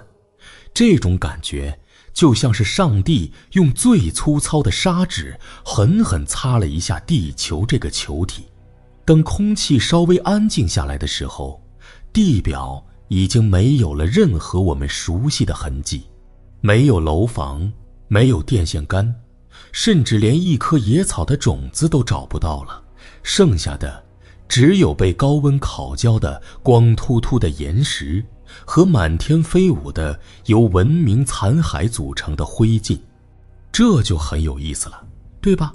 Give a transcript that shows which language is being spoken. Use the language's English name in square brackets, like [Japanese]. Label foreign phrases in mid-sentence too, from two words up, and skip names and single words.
[Chinese] 這種感覺就像是上帝用最粗糙的砂紙狠狠擦了一下地球這個球體。等空氣稍微安靜下來的時候，地表已經沒有了任何我們熟悉的痕跡，沒有樓房，沒有電線桿，甚至連一棵野草的種子都找不到了，剩下的只有被高溫烤焦的光秃秃的岩石和滿天飞舞的由文明殘骸組成的灰燼。這就很有意思了，对吧？